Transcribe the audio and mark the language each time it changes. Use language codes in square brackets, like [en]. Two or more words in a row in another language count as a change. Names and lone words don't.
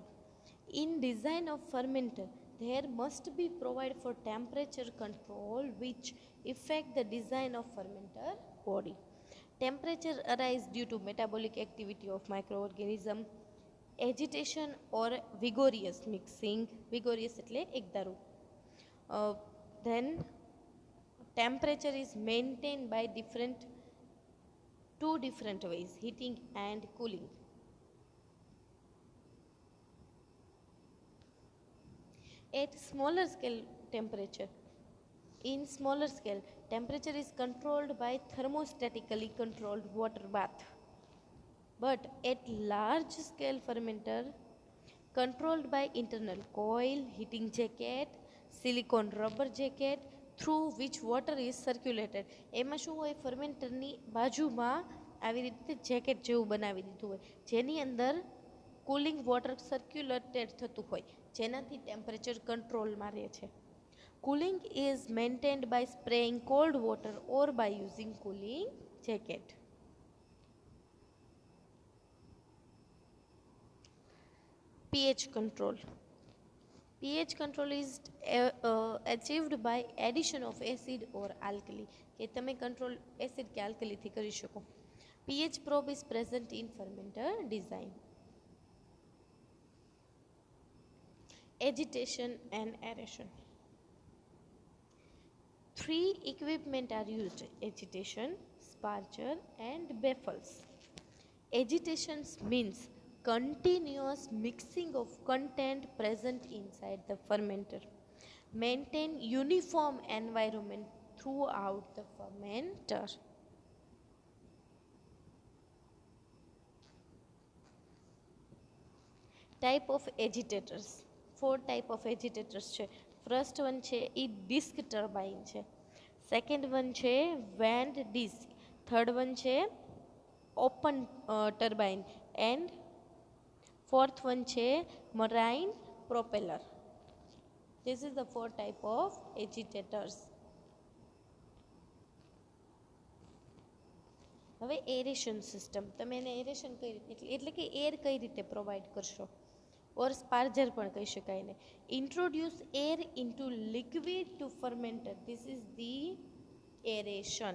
[en] In design of fermenter, there must be provided for temperature control which affect the design of fermenter body. Temperature arises due to metabolic activity of microorganism, agitation or vigorous mixing. [gu] Vigorous એટલે એકધારું. [en] Then temperature is maintained by two different ways, heating and cooling. At smaller scale temperature, in smaller scale, temperature is controlled by thermostatically controlled water bath. But at large scale fermenter, controlled by internal coil, heating jacket, silicone rubber jacket, through which water is circulated. [gu] એમાં શું હોય, ફર્મેન્ટરની બાજુમાં આવી રીતે જેકેટ જેવું બનાવી દીધું હોય, જેની અંદર [en] cooling water circulated [gu] થતું હોય, જેનાથી ટેમ્પરેચર કંટ્રોલમાં રહે છે. [en] Cooling is maintained by spraying cold water or by using cooling jacket. pH control. pH control is achieved by addition of acid or alkali, [gu] કે તમે [en] control acid [gu] કે alkali થી કરી શકો. [en] pH probe is present in fermenter design. Agitation and aeration. Three equipment are used: agitation, sparger and baffles. Agitation means continuous mixing of content present inside the fermenter. Maintain uniform environment throughout the fermenter. Type of agitators. 4 type of agitators [gu] છે. [en] first one [gu] છે એ [en] disk turbine [gu] છે. [en] second one [gu] છે [en] vaned disk. third one [gu] છે [en] open turbine and fourth one [gu] છે [en] marine propeller. This is the 4 type of agitators. [gu] હવે [en] aeration system, [gu] તમે એને એરેશન કઈ રીતે એટલે કે એર કઈ રીતે પ્રોવાઈડ કરશો, [en] or sparger [gu] પણ કહી શકાય ને. [en] introduce air into liquid to fermenter. this is the aeration.